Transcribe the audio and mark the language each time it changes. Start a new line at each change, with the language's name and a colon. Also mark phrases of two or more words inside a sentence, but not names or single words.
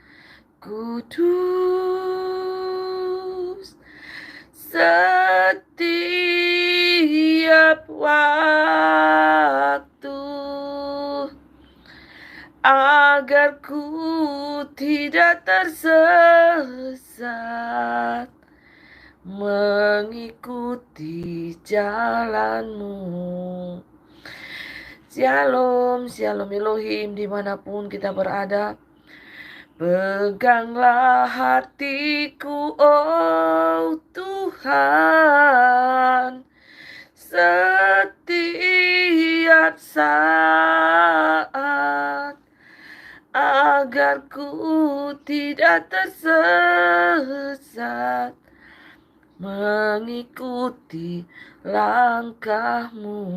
Indonesian: Kudus setiap waktu agar ku tidak tersesat mengikuti jalanmu.
Hebrew: Shalom, shalom Elohim
Indonesian: dimanapun kita berada. Peganglah hatiku, oh Tuhan, setiap saat agar ku tidak tersesat mengikuti langkahmu.